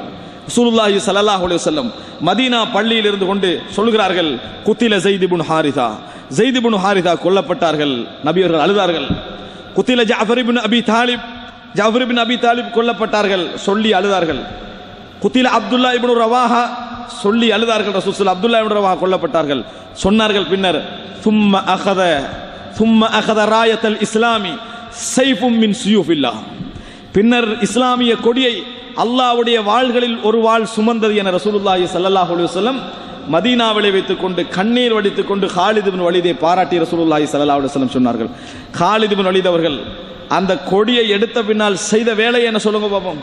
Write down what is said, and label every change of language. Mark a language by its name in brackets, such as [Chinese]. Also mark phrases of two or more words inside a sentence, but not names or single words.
[Arabic] رسول الله صلى الله عليه وسلم [Tamil] மதீனா பள்ளியில் இருந்து கொண்டு சொல்கிறார்கள், குத்தில ஸைத் இப்னு ஹாரிஸா, ஸைத் இப்னு ஹாரிஸா கொல்லப்பட்டார்கள். நபி அவர்கள் அழுதார்கள். குத்தில ஜாஃபர் இப்னு அபி தாலிப், ஜாஃபர் இப்னு அபி தாலிப் கொல்லப்பட்டார்கள் சொல்லி அழுதார்கள். குத்தில அப்துல்லா இப்னு ரவாஹா சொல்லி அழுதார்கள். [Arabic] رسول صلى الله [Tamil] அப்துல்லா இப்னு ரவாஹா கொல்லப்பட்டார்கள் சொன்னார்கள். [Arabic] பின்னர் ثم اخذ رايه الاسلام سيف من سيوف الله, [Tamil] பின்னர் இஸ்லாமிய கொடியை அல்லாஹ்வுடைய வாள்களில் ஒரு வாள் சுமந்தது என [Arabic] رسول الله صلى الله عليه وسلم [Tamil] மதீனாவிலே வைத்துக் கொண்டு கண்ணீர் வடித்துக் கொண்டு காலித் பின் வலீதை பாராட்டி [Arabic] رسول الله صلى الله عليه وسلم [Tamil] சொன்னார்கள். காலித் பின் வலீத் அவர்கள் அந்த கொடியை எடுத்த பின்னால் செய்த வேலை என்ன சொல்லுங்க பாப்போம்?